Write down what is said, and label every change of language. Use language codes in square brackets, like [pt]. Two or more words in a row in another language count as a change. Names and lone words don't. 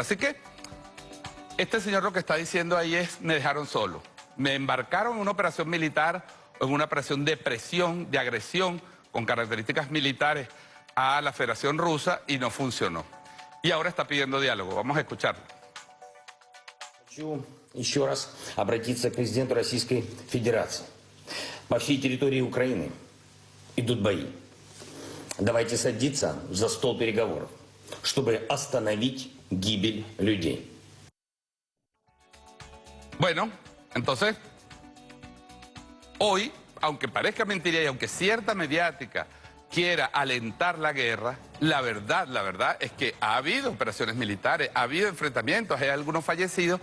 [es] Así que este señor lo que está diciendo ahí es: me dejaron solo, me embarcaron en una operación militar, en una operación de presión, de agresión, con características militares a la Federación Rusa y no funcionó. Y ahora está pidiendo diálogo. Vamos a escucharlo. [ru] Хочу еще раз обратиться к президенту Российской Федерации. По всей территории Украины идут бои. Давайте садиться за стол переговоров, чтобы остановить гибель людей. [es] Bueno, entonces, hoy, aunque parezca mentira y aunque cierta mediática quiera alentar la guerra, la verdad es que ha habido operaciones militares, ha habido enfrentamientos, hay algunos fallecidos.